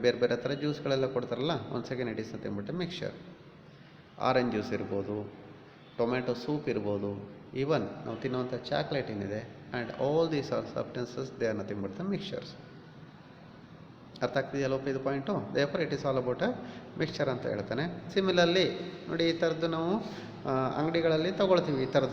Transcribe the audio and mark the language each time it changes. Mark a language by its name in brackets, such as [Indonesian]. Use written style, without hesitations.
[Kannada] ಬೇರೆ ಬೇರೆ ಥರ ಜ್ಯೂಸ್ಗಳೆಲ್ಲ ಕೊಡ್ತಾರಲ್ಲ, ಒಂದು ಸೆಕೆಂಡ್ ಇಟ್ ಇಸ್ ಅಂತ ಅಂದ್ಬಿಟ್ಟು ಮಿಕ್ಸರ್. ಆರೆಂಜ್ ಜ್ಯೂಸ್ ಇರ್ಬೋದು, ಟೊಮೆಟೊ ಸೂಪ್ ಇರ್ಬೋದು, ಈವನ್ ನಾವು ತಿನ್ನುವಂಥ ಚಾಕ್ಲೇಟ್ ಏನಿದೆ, [English] And all these are substances, they are nothing but the mixers. [Kannada] ಅರ್ಥ ಆಗ್ತಿದೆಯಲ್ಲ ಇದು point? [English] therefore it is all about a mixer [Kannada] ಅಂತ ಹೇಳ್ತಾನೆ. ಸಿಮಿಲರ್ಲಿ ನೋಡಿ, ಈ ಥರದ್ದು ನಾವು ಅಂಗಡಿಗಳಲ್ಲಿ ತೊಗೊಳ್ತೀವಿ.